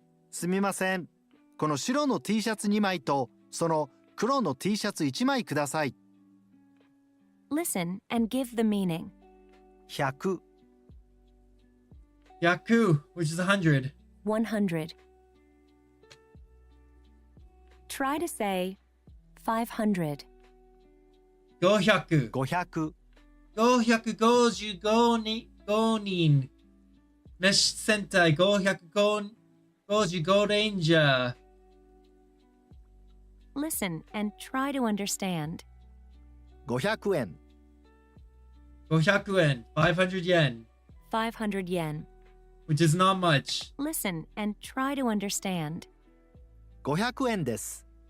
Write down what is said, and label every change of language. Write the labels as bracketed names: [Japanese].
[Japanese] すみませんこの白の T シャツ2枚とその黒の T シャツ1枚ください [English] Listen and give the meaning. [Japanese] 100 [English] Yaku, which is 100. 100. Try to say 500. 500. [Japanese] 500 555人。メッシュ戦隊555レンジャー。 [English] Listen and try to understand. [Japanese] 500円 [English] 500円。500 yen. 500 yen. Which is not much. Listen and try to understand. [Japanese] 500円です